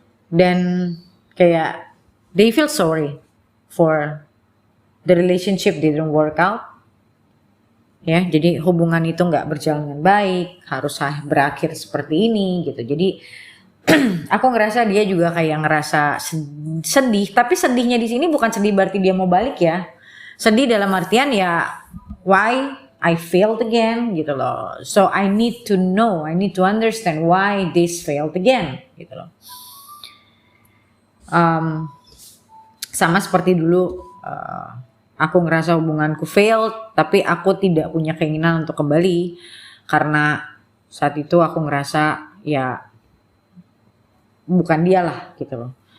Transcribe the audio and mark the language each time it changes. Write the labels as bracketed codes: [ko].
[id] Dan kayak [en] they feel sorry for the relationship didn't work out. [id] Ya, jadi hubungan itu nggak berjalan dengan baik, harus berakhir seperti ini gitu. Jadi aku ngerasa dia juga kayak ngerasa sedih, tapi sedihnya di sini bukan sedih berarti dia mau balik ya. Sedih dalam artian ya [en] why I failed again [id] gitu loh. [en] So I need to know, I need to understand why this failed again [id] gitu loh. Sama seperti dulu aku ngerasa hubunganku failed, tapi aku tidak punya keinginan untuk kembali karena saat itu aku ngerasa ya bukan dia lah gitu loh.